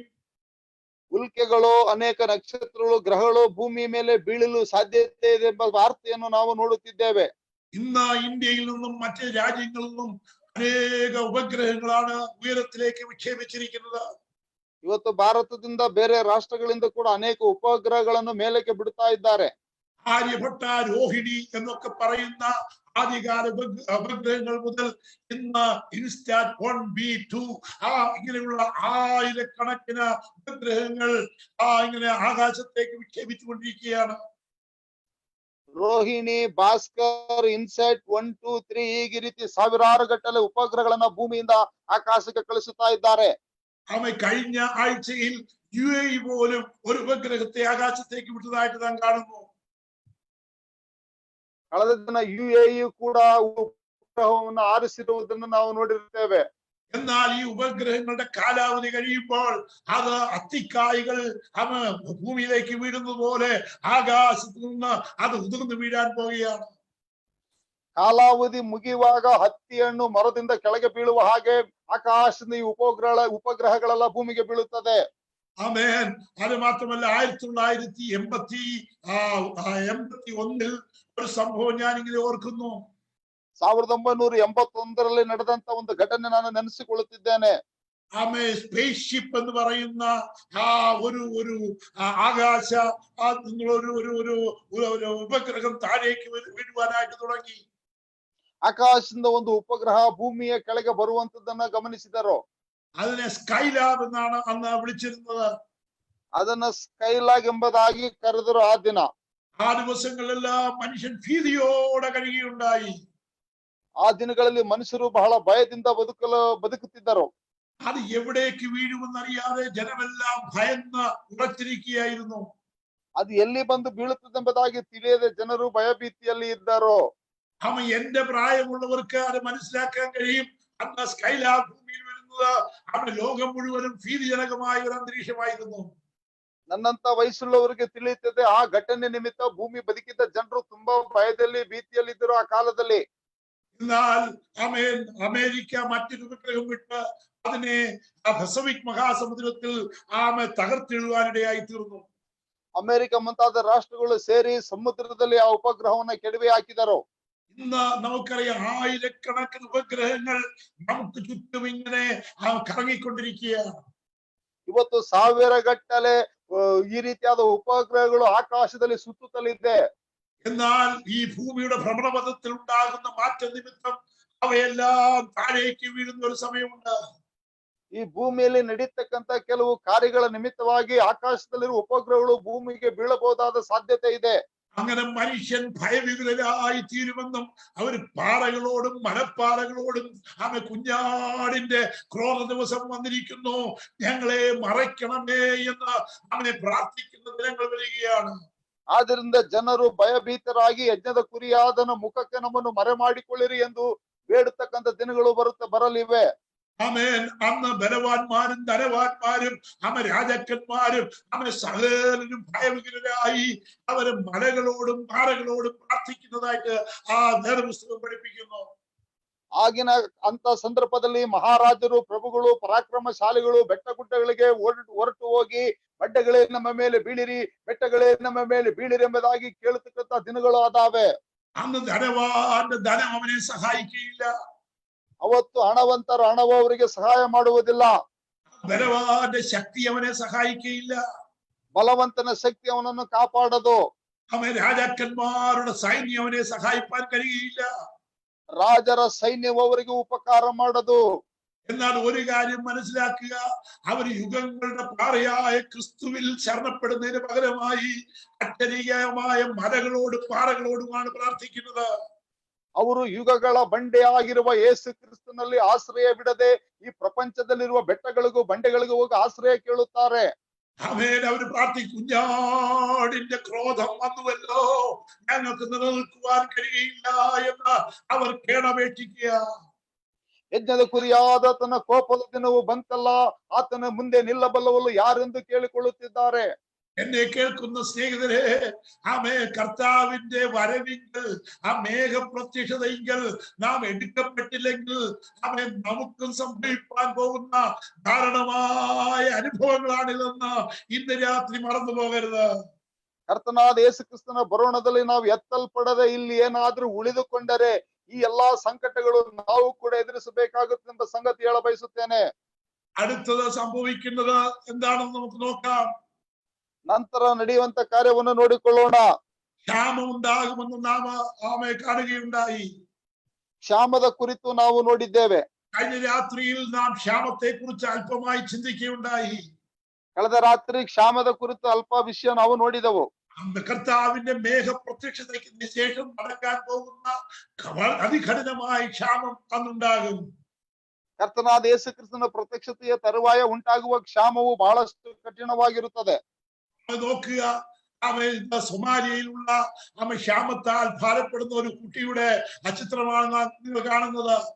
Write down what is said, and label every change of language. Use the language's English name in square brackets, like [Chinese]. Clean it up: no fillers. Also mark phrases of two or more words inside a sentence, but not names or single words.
[Kannada] ಉಲ್ಕೆಗಳು, ಅನೇಕ ನಕ್ಷತ್ರಗಳು, ಗ್ರಹಗಳು ಭೂಮಿಯ ಮೇಲೆ ಬೀಳಲು ಸಾಧ್ಯತೆ ಇದೆ ಎಂಬ ವಾರ್ತೆಯನ್ನು ನಾವು ನೋಡುತ್ತಿದ್ದೇವೆ. [Malayalam] ഇന്ന് ഇന്ത്യയിൽ നിന്നും മറ്റ് രാജ്യങ്ങളിൽ നിന്നും അനേക ഉപഗ്രഹങ്ങളാണ് ഉയരത്തിലേക്ക് വിക്ഷേപിച്ചിരിക്കുന്നത്. [Kannada] ಇವತ್ತು ಭಾರತದಿಂದ ಬೇರೆ ರಾಷ್ಟ್ರಗಳಿಂದ ಕೂಡ ಅನೇಕ ಉಪಗ್ರಹಗಳನ್ನು ಮೇಲಕ್ಕೆ ಬಿಡ್ತಾ ಇದ್ದಾರೆ. [Malayalam] ആര്യഭട്ട, രോഹിണി എന്നൊക്കെ പറയുന്ന ആദ്യകാല ഉപഗ്രഹങ്ങൾ മുതൽ ഇന്ന് ഇൻസ്റ്റാറ്റ് 1B2 ഇങ്ങനെയുള്ള ആയിരക്കണക്കിന് ഉപഗ്രഹങ്ങൾ ഇങ്ങനെ ആകാശത്തേക്ക് വിക്ഷേപിച്ചുകൊണ്ടിരിക്കുകയാണ്. [Kannada] ರೋಹಿಣಿ, ಭಾಸ್ಕರ್, ಇನ್ಸೆಟ್ 1, 2, 3 ಈ ರೀತಿ ಸಾವಿರಾರು ಗಟ್ಟಲೆ ಉಪಗ್ರಹಗಳನ್ನ ಭೂಮಿಯಿಂದ ಆಕಾಶಕ್ಕೆ ಕಳಿಸುತ್ತಾ ಇದ್ದಾರೆ. [Malayalam] കഴിഞ്ഞ ആഴ്ചയിൽ UAE പോലും ഒരു ഉപഗ്രഹത്തെ ആകാശത്തേക്ക് വിട്ടതായിട്ട് നാം കാണുന്നു. [Kannada] ಕಳೆದ ದಿನ UAE ಕೂಡ ಉಪಗ್ರಹವನ್ನು ಆರಿಸಿರುವುದನ್ನು ನಾವು ನೋಡಿರುತ್ತೇವೆ. [Malayalam] എന്നാൽ ഈ ഉപഗ്രഹങ്ങളുടെ കാലാവധി കഴിയുമ്പോൾ അത് അത്തിക്കായ്കൾ ഭൂമിയിലേക്ക് വീഴുന്നത് പോലെ ആകാശത്ത് നിന്ന് അത് ഉതിർന്നു വീഴാൻ പോവുകയാണ്. [Kannada] ಕಾಲಾವಧಿ ಮುಗಿಯುವಾಗ ಹತ್ತಿ ಹಣ್ಣು ಮರದಿಂದ ಕೆಳಗೆ ಬೀಳುವ ಹಾಗೆ ಆಕಾಶದ ಈ ಉಪಗ್ರಹಗಳೆಲ್ಲ ಭೂಮಿಗೆ ಬೀಳುತ್ತದೆ. [Malayalam] ആമേൻ. അത് മാത്രമല്ല 1981 ഒരു സംഭവം ഞാൻ ഇങ്ങനെ ഓർക്കുന്നു. [Kannada] 1981 ನಡೆದಂತ ಒಂದು ಘಟನೆ ನಾನು ನೆನೆಸಿಕೊಳ್ಳುತ್ತಿದ್ದೇನೆ. [English] space ship [Malayalam] എന്ന് പറയുന്ന ഒരു ആകാശ ഒരു ഉപഗ്രഹം താഴേക്ക് വീഴുവാനായിട്ട് തുടങ്ങി. [Kannada] ಆಕಾಶದಿಂದ ಒಂದು ಉಪಗ್ರಹ ಭೂಮಿಯ ಕೆಳಗೆ ಬರುವಂತದ್ದನ್ನ ಗಮನಿಸಿದರು. [Malayalam] അതിനെ സ്കൈലാബ് എന്നാണ് അന്ന് വിളിച്ചിരുന്നത്. [Kannada] ಅದನ್ನ ಸ್ಕೈಲಾಗ್ ಎಂಬುದಾಗಿ ಕರೆದರು. ಆ ದಿನ [Malayalam] ആ ദിവസങ്ങളെല്ലാം മനുഷ്യൻ ഭീതിയോടെ കഴിയുകയുണ്ടായി. [Kannada] ಆ ದಿನಗಳಲ್ಲಿ ಮನುಷ್ಯರು ಬಹಳ ಭಯದಿಂದ ಬದುಕುತ್ತಿದ್ದರು. [Malayalam] അത് എവിടേക്ക് വീഴുമെന്നറിയാതെ ജനമെല്ലാം ഭയന്ന് ഉറച്ചിരിക്കുകയായിരുന്നു. [Kannada] ಅದು ಎಲ್ಲಿ ಬಂದು ಬೀಳುತ್ತದೆಂಬುದಾಗಿ ತಿಳಿಯದೆ ಜನರು ಭಯಭೀತಿಯಲ್ಲಿ ಇದ್ದರು. [Malayalam] എന്റെ പ്രായമുള്ളവർക്ക് അത് മനസ്സിലാക്കാൻ കഴിയും. അന്ന് സ്കൈലാബ് ഭൂമിയിൽ വരുന്നത് ലോകം മുഴുവനും ഭീതിജനകമായ ഒരു അന്തരീക്ഷമായിരുന്നു. [Kannada] ನನ್ನಂತ ವಯಸ್ಸುಳ್ಳವರಿಗೆ ತಿಳಿಯುತ್ತದೆ. ಆ ಘಟನೆ ನಿಮಿತ್ತ ಭೂಮಿ ಬದುಕಿದ್ದ ಜನರು ತುಂಬಾ ಭಯದಲ್ಲಿ, ಭೀತಿಯಲ್ಲಿ ಇದ್ದರು ಆ ಕಾಲದಲ್ಲಿ. [Malayalam] എന്നാൽ അമേരിക്ക മറ്റൊരു ഉപഗ്രഹം വിട്ട് അതിനെ പസഫിക് മഹാസമുദ്രത്തിൽ തകർത്തിടുവാനിടയായി തീർന്നു. [Kannada] ಅಮೆರಿಕ ಮುಂತಾದ ರಾಷ್ಟ್ರಗಳು ಸೇರಿ ಸಮುದ್ರದಲ್ಲಿ ಆ ಉಪಗ್ರಹವನ್ನ ಕೆಡವಿ ಹಾಕಿದರು. [Malayalam] ഇന്ന് നമുക്കറിയാം ആയിരക്കണക്കിന് ഉപഗ്രഹങ്ങൾ നമുക്ക് ചുറ്റും ഇങ്ങനെ കറങ്ങിക്കൊണ്ടിരിക്കുകയാണ്. [Kannada] ಇವತ್ತು ಸಾವಿರ ಗಟ್ಟಲೆ ಈ ರೀತಿಯಾದ ಉಪಗ್ರಹಗಳು ಆಕಾಶದಲ್ಲಿ ಸುತ್ತುತ್ತಲಿದೆ. [Malayalam] എന്നാൽ ഈ ഭൂമിയുടെ ഭ്രമണപഥത്തിൽ ഉണ്ടാകുന്ന മാറ്റ നിമിത്തം അവയെല്ലാം താഴേക്ക് വീഴുന്ന ഒരു സമയമുണ്ട്. [Kannada] ಈ ಭೂಮಿಯಲ್ಲಿ ನಡೀತಕ್ಕಂತ ಕೆಲವು ಕಾರ್ಯಗಳ ನಿಮಿತ್ತವಾಗಿ ಆಕಾಶದಲ್ಲಿರುವ ಉಪಗ್ರಹಗಳು ಭೂಮಿಗೆ ಬೀಳಬಹುದಾದ ಸಾಧ್ಯತೆ ಇದೆ. [Malayalam] അങ്ങനെ മനുഷ്യൻ ഭയവിഹുലരായി തീരുമെന്നും അവര് പാറകളോടും മലപ്പാറകളോടും അവൻ കുഞ്ഞാടിന്റെ ക്രോധ ദിവസം വന്നിരിക്കുന്നു, ഞങ്ങളെ മറയ്ക്കണമേ എന്ന് അവനെ പ്രാർത്ഥിക്കുന്ന ദിനങ്ങൾ വരികയാണ്. [Kannada] ಆದ್ರಿಂದ ಜನರು ಭಯಭೀತರಾಗಿ ಯಜ್ಞದ ಕುರಿಯಾದನ ಮುಖಕ್ಕೆ ನಮ್ಮನ್ನು ಮರೆ ಮಾಡಿಕೊಳ್ಳಿರಿ ಎಂದು ಬೇಡತಕ್ಕಂತ ದಿನಗಳು ಬರಲಿವೆ. [Malayalam] ആമേൻ. അന്ന് ബലവാന്മാരും ധനവാന്മാരും രാജാക്കന്മാരും സകലരും ഭയവിഹുലരായി അവര് മലകളോടും പാറകളോടും പ്രാർത്ഥിക്കുന്നതായിട്ട് ആ വേദപുസ്തകം പഠിപ്പിക്കുന്നു. [Kannada] ಆಗಿನ ಅಂತ ಸಂದರ್ಭದಲ್ಲಿ ಮಹಾರಾಜರು, ಪ್ರಭುಗಳು, ಪರಾಕ್ರಮಶಾಲಿಗಳು ಬೆಟ್ಟ ಗುಡ್ಡಗಳಿಗೆ ಹೊರಟು ಹೋಗಿ ಬಂಡೆಗಳೇ ನಮ್ಮ ಮೇಲೆ ಬೀಳಿರಿ, ಬೆಟ್ಟಗಳೇ ನಮ್ಮ ಮೇಲೆ ಬೀಳಿರಿ ಎಂಬುದಾಗಿ ಕೇಳತಕ್ಕಂತ ದಿನಗಳು ಅದಾವೆ. [Malayalam] അന്ന് ധനവാന്റെ ധനം അവനെ സഹായിക്കുകയില്ല. [Kannada] ಅವತ್ತು ಹಣವಂತರು ಹಣವು ಅವರಿಗೆ ಸಹಾಯ ಮಾಡುವುದಿಲ್ಲ. [Malayalam] ബലവാന്റെ ശക്തി അവനെ സഹായിക്കുകയില്ല. [Kannada] ಬಲವಂತನ ಶಕ್ತಿ ಅವನನ್ನು ಕಾಪಾಡದು. [Malayalam] രാജാക്കന്മാരുടെ സൈന്യം അവനെ സഹായിപ്പാൻ കഴിയുകയില്ല. [Kannada] ರಾಜರ ಸೈನ್ಯವು ಅವರಿಗೆ ಉಪಕಾರ ಮಾಡದು. [Malayalam] എന്നാൽ ഒരു കാര്യം മനസ്സിലാക്കുക, അവർ യുഗങ്ങളുടെ പാറയായ ക്രിസ്തുവിൽ ശരണപ്പെടുന്നതിന് പകരമായി അത്യധികമായ മലകളോടും പാറകളോടുമാണ് പ്രാർത്ഥിക്കുന്നത്. [Kannada] ಅವರು ಯುಗಗಳ ಬಂಡೆ ಆಗಿರುವ ಯೇಸು ಕ್ರಿಸ್ತನಲ್ಲಿ ಆಶ್ರಯ ಬಿಡದೆ ಈ ಪ್ರಪಂಚದಲ್ಲಿರುವ ಬೆಟ್ಟಗಳಿಗೂ ಬಂಡೆಗಳಿಗೂ ಹೋಗಿ ಆಶ್ರಯ ಕೇಳುತ್ತಾರೆ. [Malayalam] ആമേൻ. അവർ പ്രാർത്ഥിക്കും, കുഞ്ഞാടിന്റെ ക്രോധം വന്നുവല്ലോ, ഞങ്ങൾക്ക് നിലനിൽക്കുവാൻ കഴിയില്ല എന്ന് അവർ കേണപേക്ഷിക്കുക. [Kannada] ಯಜ್ಞದ ಕುರಿಯಾದ ತನ್ನ ಕೋಪದ ದಿನವು ಬಂತಲ್ಲ, ಆತನ ಮುಂದೆ ನಿಲ್ಲಬಲ್ಲವಲ್ಲ ಯಾರೆಂದು ಕೇಳಿಕೊಳ್ಳುತ್ತಿದ್ದಾರೆ. [Malayalam] എന്നെ കേൾക്കുന്ന സ്നേഹിതരെ, കർത്താവിന്റെ വരവിങ്കൽ, ആ മേഘപ്രത്യക്ഷതയെങ്കിൽ നാം എടുക്കപ്പെട്ടില്ലെങ്കിൽ നമുക്കും സംഭവിക്കാൻ പോകുന്ന ധാരണമായ അനുഭവങ്ങളാണിതെന്ന് ഇന്ന് രാത്രി മറന്നു പോകരുത്. [Kannada] ಕರ್ತನಾದ ಯೇಸು ಕ್ರಿಸ್ತನ ಬರೋಣದಲ್ಲಿ ನಾವು ಎತ್ತಲ್ಪಡದೆ ಇಲ್ಲಿ ಏನಾದ್ರೂ ಉಳಿದುಕೊಂಡರೆ ಈ ಎಲ್ಲಾ ಸಂಕಟಗಳು ನಾವು ಕೂಡ ಎದುರಿಸಬೇಕಾಗುತ್ತೆ ಎಂಬ ಸಂಗತಿ ಹೇಳ ಬಯಸುತ್ತೇನೆ. [Malayalam] അടുത്തത് സംഭവിക്കുന്നത് എന്താണെന്ന് നമുക്ക് നോക്കാം. [Kannada] ನಂತರ ನಡೆಯುವಂತ ಕಾರ್ಯವನ್ನು ನೋಡಿಕೊಳ್ಳೋಣ. [Malayalam] ക്ഷാമം ഉണ്ടാകുമെന്ന് നാം കാണുകയുണ്ടായി. [Kannada] ಕ್ಷಾಮದ ಕುರಿತು ನಾವು ನೋಡಿದ್ದೇವೆ. [Malayalam] കഴിഞ്ഞ രാത്രിയിൽ നാം ക്ഷാമത്തെ കുറിച്ച് അല്പമായി ചിന്തിക്കുകയുണ്ടായി. [Kannada] ಕಳೆದ ರಾತ್ರಿ ಕ್ಷಾಮದ ಕುರಿತು ಅಲ್ಪ ವಿಷಯ ನಾವು ನೋಡಿದೆವು. [Malayalam] കർത്താവിന്റെ മേഘപ്രത്യക്ഷതയ്ക്ക് ശേഷം നടക്കാൻ പോകുന്ന അതികഠിനമായ ക്ഷാമം അന്നുണ്ടാകും. [Kannada] ಕರ್ತನಾದ ಯೇಸು ಕ್ರಿಸ್ತನ ಪ್ರತ್ಯಕ್ಷತೆಯ ತರುವಾಯ ಉಂಟಾಗುವ ಕ್ಷಾಮವು ಬಹಳಷ್ಟು ಕಠಿಣವಾಗಿರುತ್ತದೆ. [Malayalam] നോക്കുക, സൊമാലിയയിലുള്ള ക്ഷാമത്താൽ ഭാരപ്പെടുന്ന ഒരു കുട്ടിയുടെ ചിത്രമാണ് നിങ്ങൾ കാണുന്നത്.